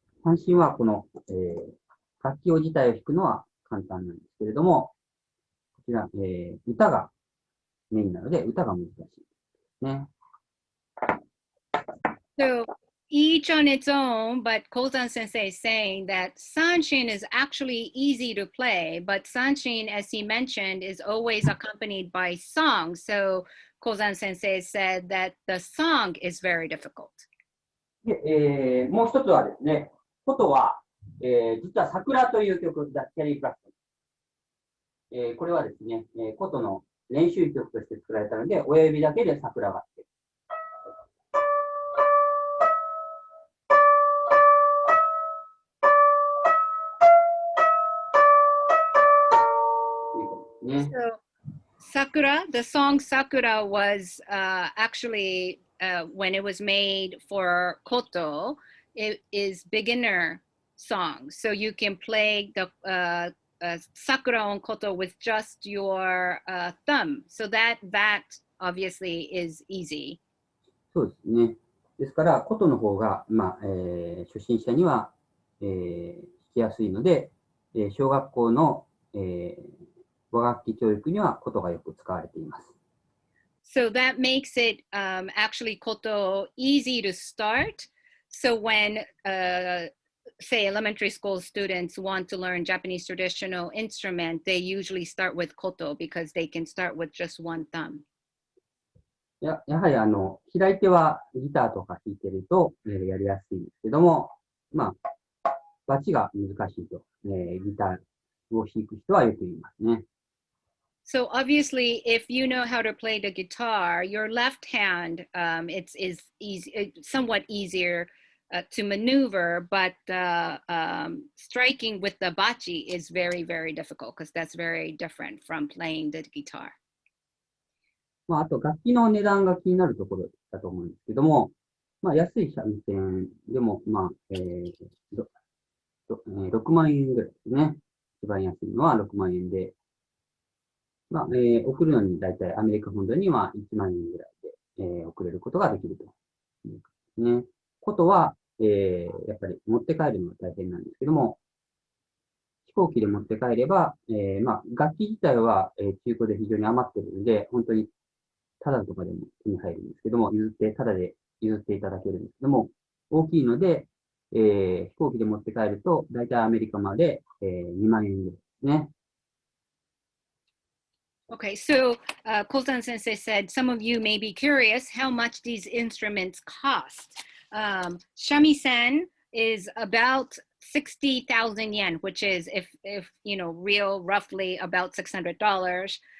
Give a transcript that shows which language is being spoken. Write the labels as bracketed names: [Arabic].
[Japanese] 三振はこの、楽器自体を弾くのは簡単なんですけれども、こちら、歌がメインなので、歌が難しいですね。 [English] So each on its own, but Kouzan sensei is saying that Sanshin is actually easy to play, but Sanshin, as he mentioned, is always accompanied by song. So Kouzan sensei said that the song is very difficult. [Japanese] で、もう一つはですね、ことは、実は桜という曲、ザ・キャリー・プラストン。これはですね、ことの練習曲として作られたので、親指だけで桜があって。 [English] So Sakura, the song Sakura was actually, when it was made for koto, it is beginner song. So you can play the Sakura on koto with just your thumb. So that obviously is easy. [Japanese] そうですね。ですから、ことの方が、初心者には、弾きやすいので、小学校の、和楽器教育にはことがよく使われています。 [English] So that makes it actually koto easy to start. So when, say, elementary school students want to learn Japanese traditional instrument, they usually start with koto because they can start with just one thumb. [Japanese] やはり左手はギターとか弾いてると、やりやすいんですけども、バチが難しいと、ギターを弾く人はよく言いますね。 [English] So obviously, if you know how to play the guitar, your left hand, it's easy, somewhat easier to maneuver, but striking with the bachi is very, very difficult because that's very different from playing the guitar. [Japanese] あと、楽器の値段が気になるところだと思うんですけども、安い三味線でも、6万円ぐらいですね。一番安いのは6万円で、送るのに大体アメリカ本土には1万円ぐらいで、送れることができるということですね。ことは、やっぱり持って帰るのが大変なんですけども、飛行機で持って帰れば、楽器自体は、中古で非常に余っているので、本当にタダとかでも手に入るんですけども、タダで譲っていただけるんですけども、大きいので、飛行機で持って帰ると、大体アメリカまで、2万円ぐらいですね。 [English] Okay, so Kouzan sensei said some of you may be curious how much these instruments cost. Shamisen is about 60,000 yen, which is, if you know, real roughly about $600.